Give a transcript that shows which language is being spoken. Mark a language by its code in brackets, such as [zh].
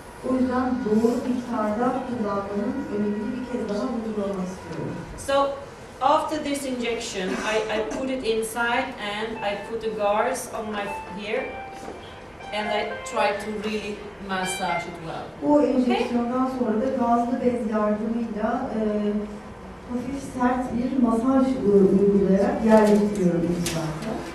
[tr] O yüzden doğru miktarda kullanmanın önemini bir kez daha vurgulamak istiyorum. [en] So after this injection, I put it inside and I put the gauze on my here and I try to really massage it well. [tr] Bu enjeksiyondan sonra da gazlı bez yardımıyla hafif sert bir masaj uygulayarak yerleştiriyorum implanta.